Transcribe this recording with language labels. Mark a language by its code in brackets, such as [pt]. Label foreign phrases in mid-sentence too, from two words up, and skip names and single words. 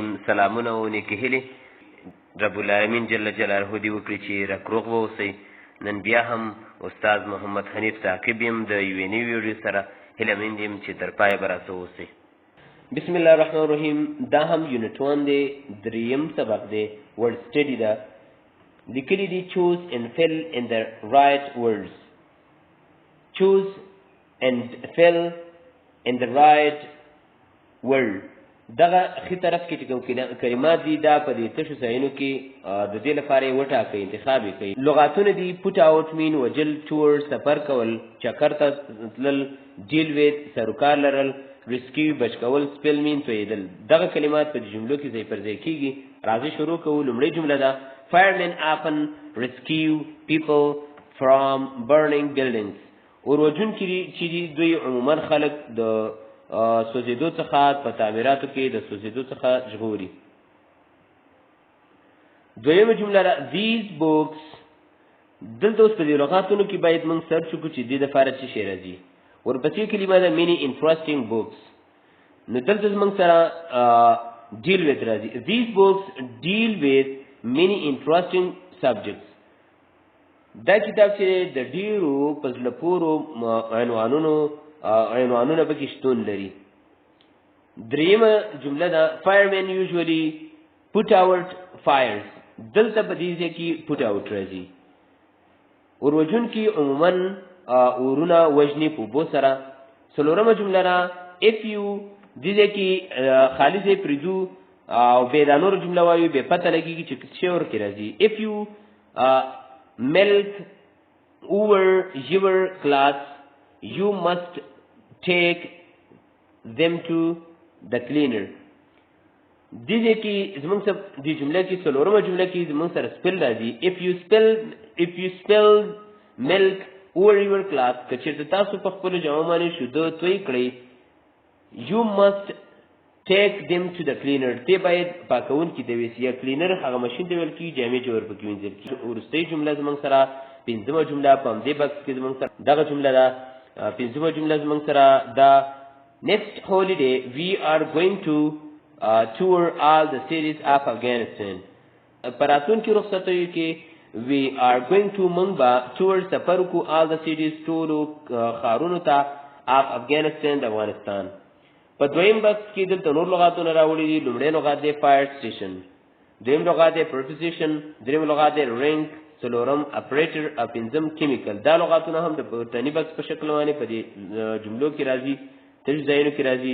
[ps] سلامونه او نیکې هیلې رب العالمین جل جلاله دې وکړي چې رکروغ واوسئ. نن بیا هم استاد محمد حنیف تعقیب یم د یوې نوې ویډیو سره. هیله مند یم چې تر پایه به راسره اوسئ. بسم الله الرحمن الرحیم. دا هم یونټ 1 دی، دریم سبق دی، ورډ سټډي ده. لیکلي دي [en] choose and fill in the right words. choose and fill in the right word. [ps] دغه خې طرف کې چې کوم کلمات دي دا په دې تشو ځایونو کې د دې لپاره یې وټاکئ، انتخاب یې کړئ. لغاتونه دي [en] put out mean [ps] وجل، tour سفر کول، چکر ته تلل، [en] deal with [ps] سروکار لرل، rescue بچ کول، [en] spell mean تویدل. [ps] دغه کلمات په دې جملو کې ځای پر ځای کېږي. راځئ شروع کوو. لومړۍ جمله ده [en] firemen often rescue people from burning buildings. [ps] اوروجونکي چې دي دوی عموما خلک د سوځېدو څخه په تعمیراتو کې د سوځېدو څخه ژغوري. دویمه جمله ده [en] these books. [ps] دلته اوس په دې لغاتونو کې باید موږ سرچ وکړو چې دې دپاره څه شی راځي. ورپسې کلمه ده [en] many interesting books. [ps] نو دلته زموږ سره [en] deal with [ps] راځي. [en] these books deal with many interesting subjects. [ps] دا کتاب چې د ډېرو په زړه پورو عنوانونه پکې شتون لري. دریمه جمله ده [en] firemen usually put out fires. [ps] دلته په دې ځای کې [en] put out [ps] راځي. اوروجونکي عموما اورونه وژني په اوبو سره. څلورمه جمله ده [en] if you [ps] دې ځای کې خالي ځای پرېږدو او بې دا نور جمله وایو بې پته لګېږي چې څه ورکې راځي. [en] if you milk over your class you must take them to the cleaner. [ps] دې کې زموږ سره دې جمله کې څلورمه جمله کې زموږ سره سپل راځي. [en] if you spill milk over your class [ps] که چېرته تاسو په خپلو جامو باندې شیدو توی کړئ [en] you must take them to the cleaner. [ps] ته باید پاکونکي ته ویسي یا کلینر هغه ماشین ته ویل کېږي جامې چې ورپکې وینځل کېږي. وروستۍ جمله زموږ سره پنځمه جمله په همدې بکس کې زموږ سره دغه جمله ده. پنځمه جمله زموږ سره ده [en] next holiday we are going to tour all the cities of Afghanistan. [ps] په راتلونکي رخصتیو کې [en] we are going to [ps] موږ به tour سفر وکړو [en] all the cities [ps] ټولو ښارونو ته [en] of Afghanistan [ps] د افغانستان. په دویم بکس کې دلته نور لغاتونه راوړي دي. لومړی لغات دی [en] fire station، [ps] دویم لغات دی preposition، دریم لغات دی rank، څلورم اپریټر او پنځم کیمیکل. دا لغاتونه هم د پورتني بکس په شکل باندې په دې جملو کې راځي، تش ځایونو کې راځي.